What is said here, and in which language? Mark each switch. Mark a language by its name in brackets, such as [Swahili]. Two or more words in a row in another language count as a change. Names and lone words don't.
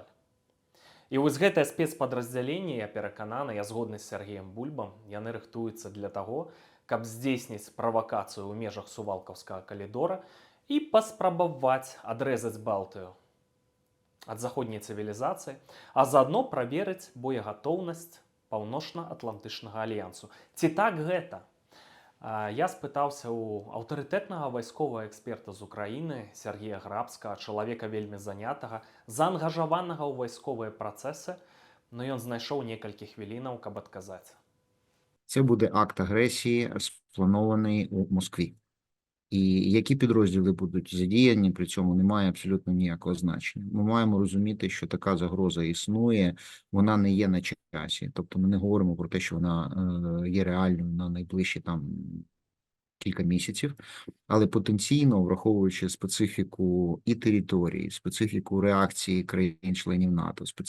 [Belarusian] І вось гэтае спецпадраздзяленне, я перакананы, я згодны з Сергеем Бульбам, яны рыхтуюцца для таго, каб здзейсніць правакацыю ў межах сувалкаўскага калідора і паспрабаваць адрэзаць Балтыю ад заходняй цывілізацыі, а заадно праверыць боегатоўнасць Паўночна-Атлантычнага альянсу. Ці так гэта? Я спытаўся ў аўтарытэтнага вайсковага эксперта з Украіны Сергея Грабскага, чалавека вельмі занятага, заангажаванага ў вайсковыя працэсы, но ён знайшоў некалькі хвілінаў, каб адказаць. [Ukrainian] Це буде акт агресії, спланований у Москві. І які підрозділи будуть задіяні, при цьому немає абсолютно ніякого значення. Ми маємо розуміти, що така загроза існує, вона не є на часі. Тобто ми не говоримо про те, що вона є реальною на найближчі кілька місяців, але потенційно, враховуючи специфіку і території, специфіку реакції країн-членів НАТО,